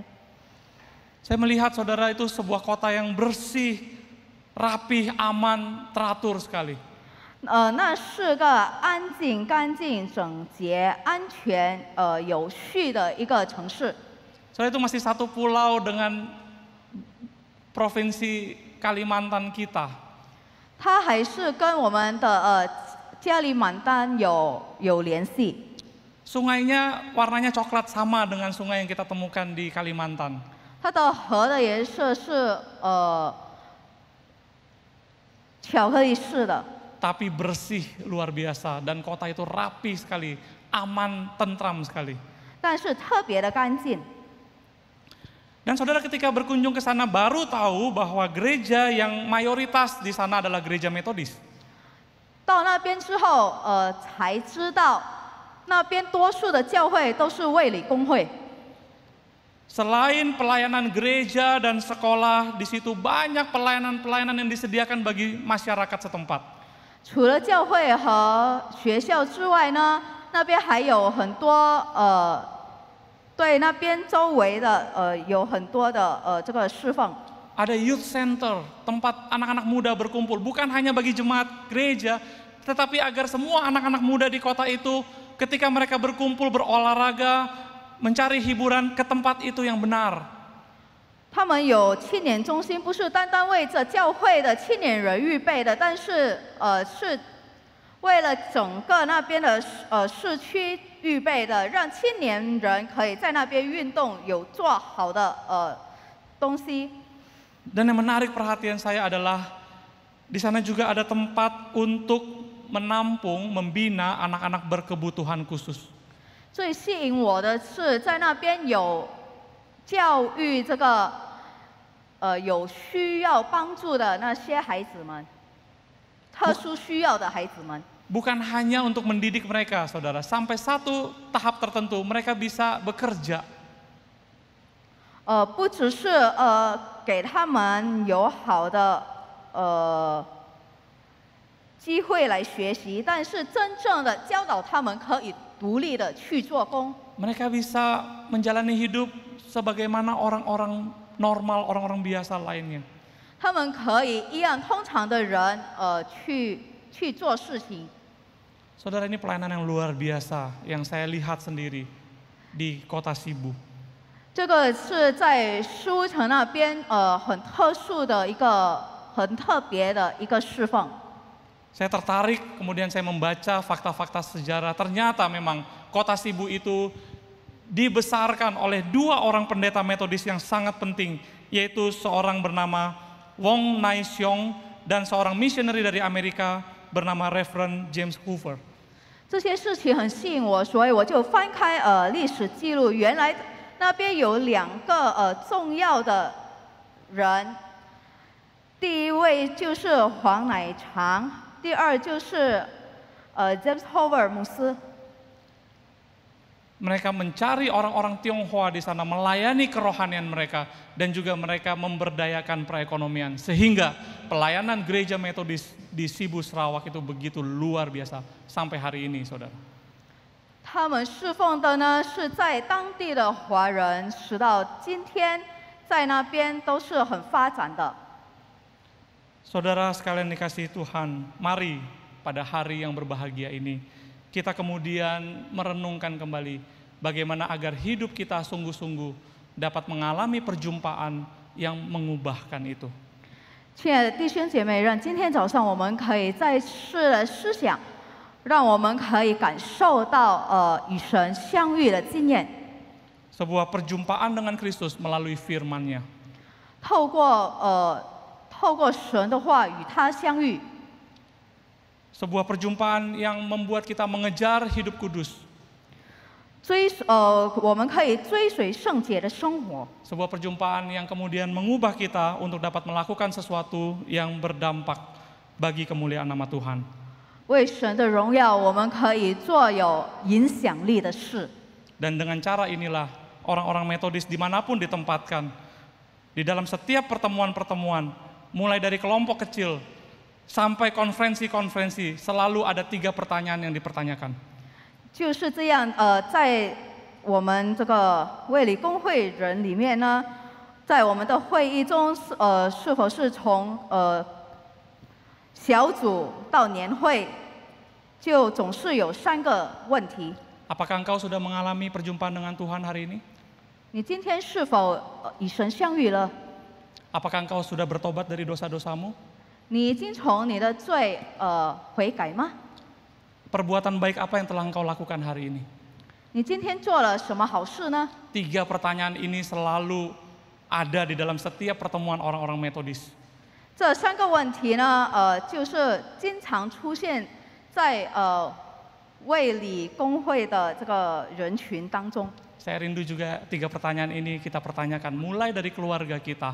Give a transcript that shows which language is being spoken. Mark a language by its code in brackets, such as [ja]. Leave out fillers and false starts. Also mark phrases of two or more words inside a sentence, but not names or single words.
[id] Saya melihat, saudara, itu sebuah kota yang bersih, rapih, aman, teratur sekali. [zh] 那是个安静、干净、整洁、安全、有序的一个城市。 [id] Soalnya itu masih satu pulau dengan provinsi Kalimantan kita. [zh] 它还是跟我们的加里曼丹有联系。 [id] Sungainya warnanya coklat sama dengan sungai yang kita temukan di Kalimantan. [zh] 它的河的颜色是巧克力色的。 [id] Tapi bersih luar biasa dan kota itu rapi sekali, aman, tentram sekali. [zh] 但是特别的干净。 [id] Dan saudara, ketika berkunjung ke sana baru tahu bahwa gereja yang mayoritas di sana adalah gereja Metodis. [zh] 到那边之后，才知道那边多数的教会都是卫理公会。 [id] Selain pelayanan gereja dan sekolah, di situ banyak pelayanan-pelayanan yang disediakan bagi masyarakat setempat. [zh] 除了教会和学校之外呢，那边还有很多对那边周围的有很多的这个侍奉。 [id] Ada [en] youth center, [id] tempat anak-anak muda berkumpul, bukan hanya bagi jemaat gereja, tetapi agar semua anak-anak muda di kota itu ketika mereka berkumpul berolahraga, mencari hiburan ke tempat itu yang benar. [zh] 他们有青年中心，不是单单为着教会的青年人预备的，但是是为了整个那边的市区预备的，让青年人可以在那边运动，有做好的东西。 [id] Dan yang menarik perhatian saya adalah di sana juga ada tempat untuk menampung, membina anak-anak berkebutuhan khusus. [zh] 最吸引我的是，在那边有教育这个有需要帮助的那些孩子们，特殊需要的孩子们。 [id] Bukan hanya untuk mendidik mereka, saudara. Sampai satu tahap tertentu mereka bisa bekerja. [zh] 不只是给他们有好的机会来学习，但是真正的教导他们可以独立的去做工。 [id] Mereka bisa menjalani hidup sebagaimana orang-orang normal, orang-orang biasa lainnya. [zh] 他们可以一样通常的人去做事情。 [id] Saudara, ini pelayanan yang luar biasa yang saya lihat sendiri di kota Sibu. [zh] 这个是在书城那边很特殊的一个很特别的一个侍奉。 [id] Saya tertarik, kemudian saya membaca fakta-fakta sejarah. Ternyata memang kota Sibu itu dibesarkan oleh dua orang pendeta metodis yang sangat penting, yaitu seorang bernama Wong Nai Xiong dan seorang missionary dari Amerika bernama Reverend James Hoover. [zh] 这些事情很吸引我，所以我就翻开历史记录，原来那边有2个重要的人，第一位就是黄乃长，第二就是James Hoover 牧师。 [id] Mereka mencari orang-orang Tionghoa di sana, melayani kerohanian mereka, dan juga mereka memberdayakan perekonomian. Sehingga pelayanan gereja metodis di Sibu Sarawak itu begitu luar biasa sampai hari ini, saudara. [zh] 他们侍奉的呢是在当地的华人，直到今天在那边都是很发展的。 [id] Saudara sekalian dikasihi Tuhan, mari pada hari yang berbahagia ini kita kemudian merenungkan kembali bagaimana agar hidup kita sungguh-sungguh dapat mengalami perjumpaan yang mengubahkan itu. [zh] 亲爱的弟兄姐妹，让今天早上我们可以再次的思想，让我们可以感受到与神相遇的经验。 [id] Sebuah perjumpaan dengan Kristus melalui firman-Nya. [zh] 透过神的话与他相遇。 [id] Sebuah perjumpaan yang membuat kita mengejar hidup kudus. [zh] 我们可以追随圣洁的生活。 [id] Sebuah perjumpaan yang kemudian mengubah kita untuk dapat melakukan sesuatu yang berdampak bagi kemuliaan nama Tuhan. [zh] 为神的荣耀，我们可以做有影响力的事。 [id] Dan dengan cara inilah orang-orang metodis dimanapun ditempatkan, di dalam setiap pertemuan-pertemuan, mulai dari kelompok kecil sampai konferensi-konferensi, selalu ada 3 pertanyaan yang dipertanyakan. [zh] 就是这样，在我们这个卫理公会人里面呢，在我们的会议中，是否是从小组到年会，就总是有3个问题。 [id] Apakah engkau sudah mengalami perjumpaan dengan Tuhan hari ini? [zh] 你今天是否与神相遇了？ [id] Apakah engkau sudah bertobat dari dosa-dosamu? [zh] 你已经从你的罪悔改吗？ [id] Perbuatan baik apa yang telah engkau lakukan hari ini? [zh] 你今天做了什么好事呢？ [id] 3 pertanyaan ini selalu ada di dalam setiap pertemuan orang-orang metodis. [zh] 这3个问题呢，就是经常出现在卫理公会的这个人群当中。 [id] Saya rindu juga 3 pertanyaan ini kita pertanyakan mulai dari keluarga kita.